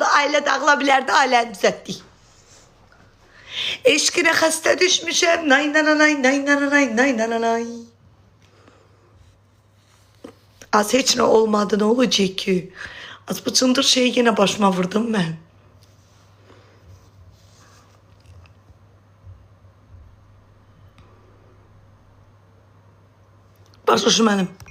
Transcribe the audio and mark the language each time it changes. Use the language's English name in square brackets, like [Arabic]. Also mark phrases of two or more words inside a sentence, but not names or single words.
[Azerbaijani] Ailə dağıla bilərdi, ailəni düzəltdik. Eşqinə xəstə düşmüşəm. Nay nananay, nay nananay, nay nananay. Az heç nə olmadı, nə olacaq ki? Az bu çındır şeyi yenə başıma vurdum mən. Başucu mənim.